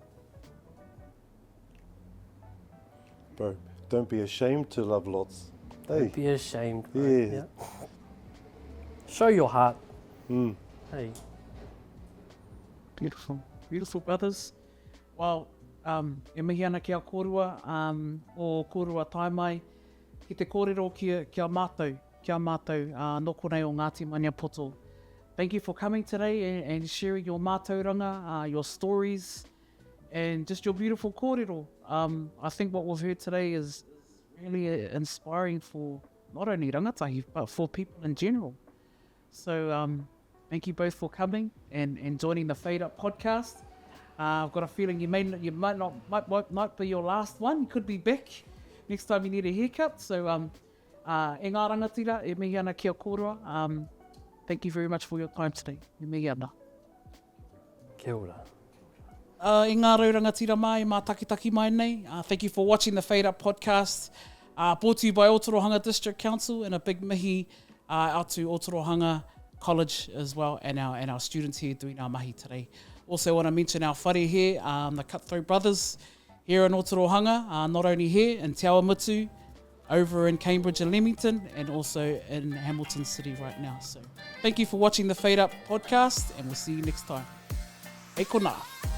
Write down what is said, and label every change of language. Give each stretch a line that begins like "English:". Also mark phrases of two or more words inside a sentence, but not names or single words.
English: Bro, don't be ashamed to love lots. Hey. Don't be ashamed. Bro. Yeah. Show your heart. Hey. Beautiful. Beautiful, brothers. Well,
Māori: e mihi ana ki a kōrua, o kōrua taimai, ki te kōrero kia mātou, noko nei o Ngāti Maniapoto.
English: Thank you for coming today and sharing your mātauranga, your stories, and just your beautiful kōrero. I think what we've heard today is really inspiring for not only rangatahi, but for people in general. So thank you both for coming and joining the Fade Up podcast. I've got a feeling you might be your last one. You could be back next time you need a haircut.
Māori: So e ngā rangatira, e mihi ana kia kōrua.
English: Thank you very much for your time today.
Māori: E mihi ana. Kia ora. E ngā rau rangatira mai, mā takitaki mai nei.
English: Thank you for watching the Fade Up podcast. Brought to you by Ōtorohanga District Council, and a big mihi out to Ōtorohanga College as well, and our students here doing our mahi today. Also want to mention our whare here, the CutThroat Brothers here in Ōtorohanga, not only here in Te Awamutu, over in Cambridge and Leamington, and also in Hamilton City right now. So thank you for watching the Fade Up podcast, and we'll see you next time.
Māori: Hei kona.